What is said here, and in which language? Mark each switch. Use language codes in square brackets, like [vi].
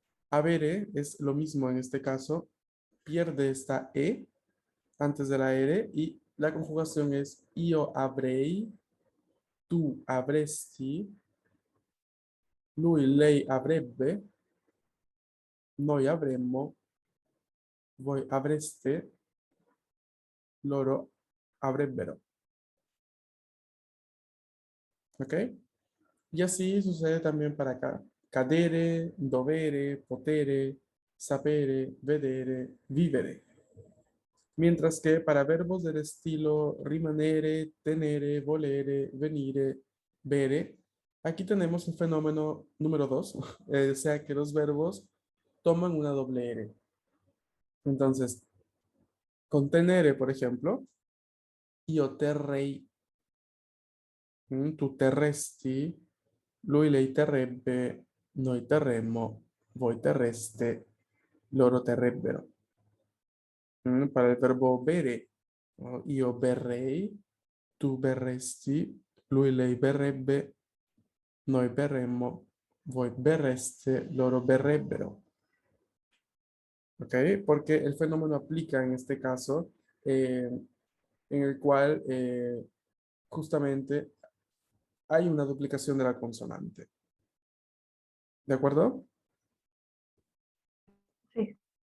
[es] Avere es lo mismo en este caso, pierde esta E antes de la R y la conjugación es [it] io avrei, tu avresti, lui, lei avrebbe, noi avremmo, voi avreste, loro avrebbero. [es] ¿Ok? Y así sucede también para acá. [it] Cadere, dovere, potere, sapere, vedere, vivere. [es] Mientras que para verbos del estilo rimanere, tenere, volere, venire, vere, aquí tenemos el fenómeno número 2, o sea que los verbos toman una doble R. Entonces, con tenere, por ejemplo, [it] io terrei, tu terresti, lui lei terrebbe, noi terremmo, voi terreste, loro terrebbero. [es] Para el verbo bere, ¿no? [it] Io berrei, tu berresti, lui lei berrebbe, noi berremmo, voi berreste, loro berrebbero. [es] ¿Ok? Porque el fenómeno aplica en este caso, en el cual justamente hay una duplicación de la consonante. ¿De acuerdo? Sí.